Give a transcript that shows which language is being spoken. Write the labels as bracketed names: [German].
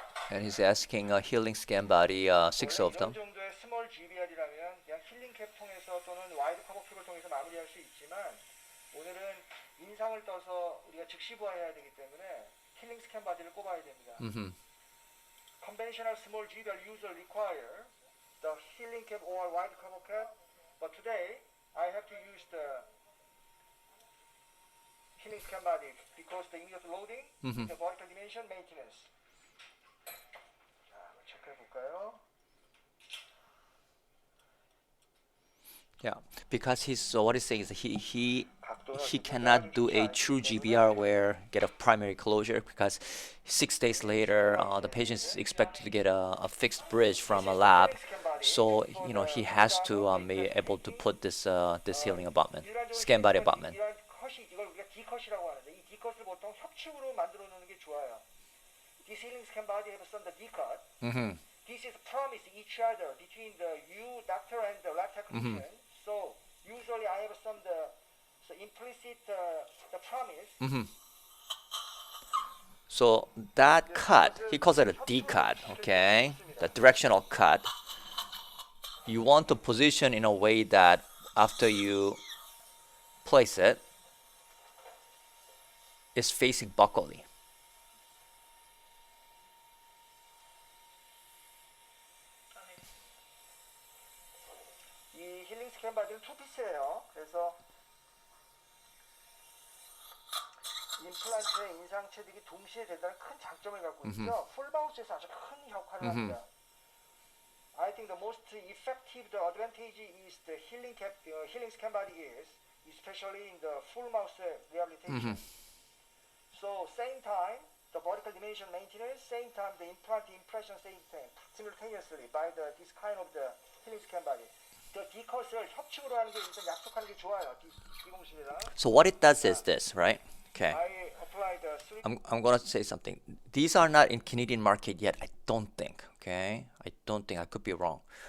[English] And he's asking a healing scan body, 6 of [Korean] 이런 [English] them. [Korean] 정도의 스몰 GBR이라면 그냥 힐링 캡 통해서 또는 와이드 커버 캡을 통해서 마무리할 수 있지만 오늘은 인상을 떠서 우리가 즉시 부활해야 되기 때문에 힐링 스캔 바디를 꼽아야 됩니다. Mm-hmm. [English] Conventional small GBR usually require the healing cap or wide cover cap, but today I have to use the healing scan body because the immediate loading, the vertical dimension maintenance. [Korean] 자, 한번 체크해 볼까요? [English] Yeah, because he's so what he's saying is that he cannot do a true GBR where get a primary closure because 6 days later the patient is expected to get a fixed bridge from a lab, so he has to be able to put this this healing abutment, scan body abutment. [Korean] 이런 컷이 이걸 우리가 D컷이라고 하는데 이 D컷을 보통 협축으로 만들어 놓는 게 좋아요. [English] This healing scan body have some the Dcut. Mm-hmm. This is promise each other between the you doctor and the lab technician. So usually I have some the implicit the promise. Mm-hmm. So that cut, he calls it a D cut, okay? The directional cut. You want to position in a way that after you place it, it's facing buccally. [Korean] 이 힐링 스캔 바디는 투피스예요. 그래서 임플란트의 인상 체득이 동시에 대단한 큰 장점을 갖고 있죠. 풀마우스에서 아주 큰 역할을 합니다. [English] I think the most effective the advantage is the healing cap, healing scan body is, especially in the full mouse rehabilitation. So same time, the vertical dimension maintenance, same time the implant impression same time, simultaneously by this kind of the healing scan body. [Korean] The D컷을 협축으로 하는 게 일단 약속하는 게 좋아요. D공식이랑. [English] So what it does is this, right? Okay. I apply the three. I'm gonna say something. These are not in Canadian market yet, I don't think. Okay, I don't think, I could be wrong.